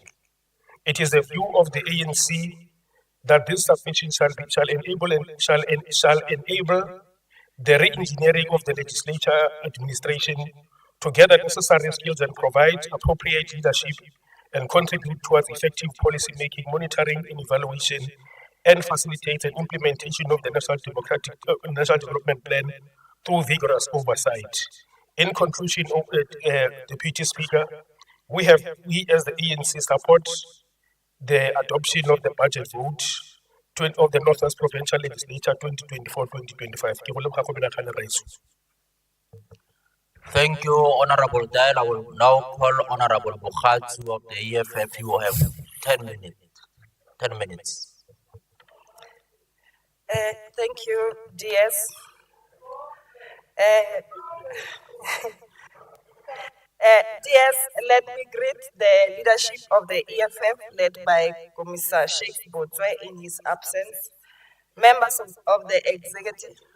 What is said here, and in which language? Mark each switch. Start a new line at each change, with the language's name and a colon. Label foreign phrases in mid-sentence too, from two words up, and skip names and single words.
English: It is the view of the ANC that this submission shall enable the re-engineering of the legislature administration to gather necessary skills and provide appropriate leadership and contribute towards effective policy making, monitoring and evaluation, and facilitate the implementation of the National Development Plan through vigorous oversight. In conclusion, Deputy Speaker, we as the ANC support the adoption of the budget vote of the Northwest Provincial Legislature 2024-2025.
Tswana: Ke go leboga go menagane raiso.
English: Thank you, Honorable Dial. I will now call Honorable Bukhatsu of the EFF. You have 10 minutes. 10 minutes. Thank you, DS. DS, let me greet the leadership of the EFF led by Commissar Sheikh Botswe in his absence, members of the executive,